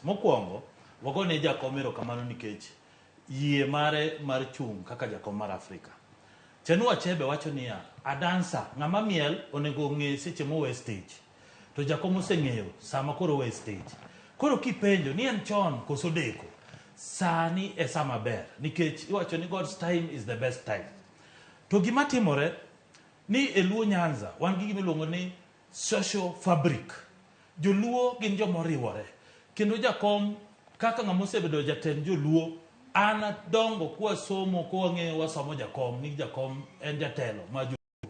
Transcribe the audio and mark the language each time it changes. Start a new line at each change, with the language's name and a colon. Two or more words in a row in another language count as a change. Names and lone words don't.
Luo (Kenya and Tanzania): Mokwongo wagone jakom erokamano nikech yie mare mar chung' kaka jakom mar Afrika. Chenua Achebe wacho niya,
English: a dancer
Luo (Kenya and Tanzania): ng'ama miel onego ng'e seche mowe stage. To jakom oseng'eyo sama koro we stage. Koro kipenjo ni en chon koso deko. Sani e sama ber nikech iwacho ni
English: God's time is the best time.
Luo (Kenya and Tanzania): To gima timore ni e Luo Nyanza wan gi gima iluongo ni
English: social fabric.
Luo (Kenya and Tanzania): Joluo gin jomoriwore. Kendo jakom kaka ng'ama osebedo jatend joluo an dongo kwa somo kwa ng'eyo wasomo jakom ni jakom en jatelo ma joluo.